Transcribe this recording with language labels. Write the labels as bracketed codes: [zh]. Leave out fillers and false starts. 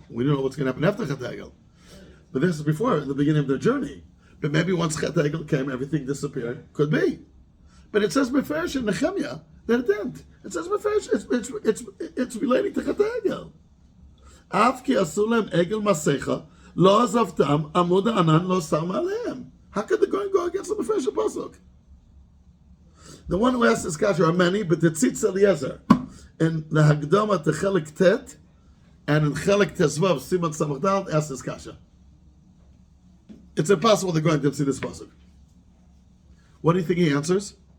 [en] We don't know what's going to happen after Chet HaEgel. But this is before, the beginning of their journey. But maybe once Chet HaEgel came, everything disappeared. Could be. But it says Mefarish in Nehemiah that it didn't. It says Mefarish, it's relating to Chet HaEgel. [he] אף כי עשו להם עגל מסכה, לא עזבתם, עמוד הענן לא שם עליהם. [en] How could the Goin go against the Mefarish pasuk? The one who asked this kasha are many, but the Tzitz Eliezer, in the Hagdama to Chelik Tet, and in Chelik Tezvav, Simon Samachdal, asked this kasha. It's impossible the Goin didn't see this pasuk. What do you think he answers?